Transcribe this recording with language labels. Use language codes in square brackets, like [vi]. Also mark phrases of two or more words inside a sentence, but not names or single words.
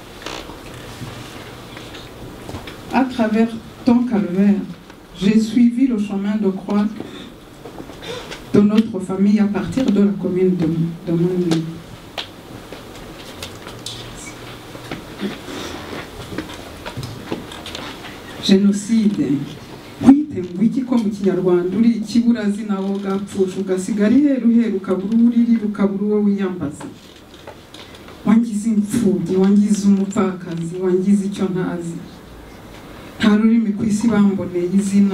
[fr] À travers ton calvaire, j'ai suivi le chemin de croix de notre famille à partir de la commune de Mouni. Génocide. [rw] Wiki ko mu Kinyarwanda uri ikiburazina wo gapfusha ugasigara iheruheru ukabura uriri ukabura uwo wiyambaza. Wangize imfubyi, wangize umupfakazi, wangize icyo ntazi. Nta rurimi ku isi bamboneye izina.